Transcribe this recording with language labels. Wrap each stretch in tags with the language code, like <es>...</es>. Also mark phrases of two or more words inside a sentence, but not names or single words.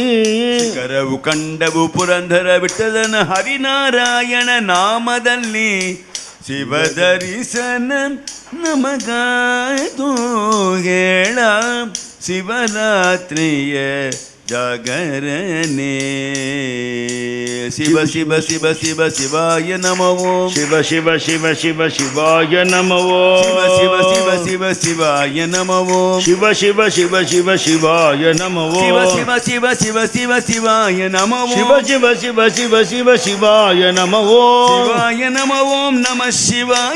<kn>ಶಿಖರವು ಕಂಡವು ಪುರಂದರ ವಿಠಲನ ಹರಿನಾರಾಯಣ ನಾಮದಲ್ಲಿ ಶಿವದರಿಸನ ನಮಗಾಯ್ತು ಹೇಳ ಶಿವರಾತ್ರಿಯ ಜಾಗರಣೆ</kn> <sa>ಶಿವ ಶಿವ ಶಿವ ಶಿವ ಶಿವಾಯ ನಮೋ ಶಿವ ಶಿವ ಶಿವ ಶಿವ ಶಿವಾಯ ನಮೋ ಶಿವ ಶಿವ ಶಿವ ಶಿವ ಶಿವಾಯ ನಮೋ ಶಿವ ಶಿವ ಶಿವ ಶಿವ ಶಿವಾಯ ನಮೋ ಶಿವ ಶಿವ ಶಿವ ಶಿವ ಶಿವ ಶಿವಾಯ ನಮೋ ಶಿವ ಶಿವ ಶಿವ ಶಿವ ಶಿವ ಶಿವಾಯ ನಮೋ ಶಿವಾಯ ನಮ ಓಂ ನಮ ಶಿವಾಯ</sa>